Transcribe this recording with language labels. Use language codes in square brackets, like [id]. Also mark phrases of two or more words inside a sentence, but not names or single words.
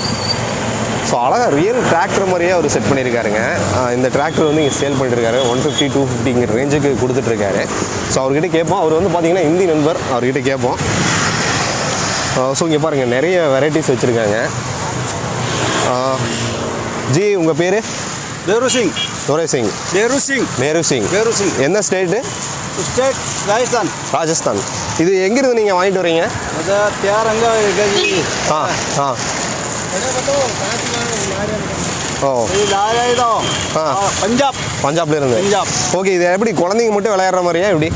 [ta] ஸோ அழகாக [en] real tractor [ta] மாதிரியே அவர் செட் பண்ணியிருக்காருங்க. இந்த டிராக்டர் வந்து இங்கே சேல் பண்ணியிருக்காரு. 150 250 ரேஞ்சுக்கு கொடுத்துட்ருக்காரு. ஸோ அவர்கிட்ட கேட்போம். அவர் வந்து பார்த்தீங்கன்னா ஹிந்தி நண்பர். அவர்கிட்ட கேட்போம். ஸோ இங்கே பாருங்கள், நிறைய வெரைட்டிஸ் வச்சுருக்காங்க. ஜி, உங்கள் பேர்? बेरू सिंह. दोरे सिंह. बेरू सिंह. மேரு சிங். बेरू सिंह. என்ன ஸ்டேட்டு? स्टेट राजस्थान. ராஜஸ்தான். இது எங்கிருந்து நீங்கள் வாங்கிட்டு வரீங்க? அது தியாரங்க ஆ ஆ ஓ பஞ்சாப். பஞ்சாப்லேருந்து. பஞ்சாப். ஓகே, இது எப்படி குழந்தைங்க மட்டும் விளையாடுற மாதிரியா எப்படி?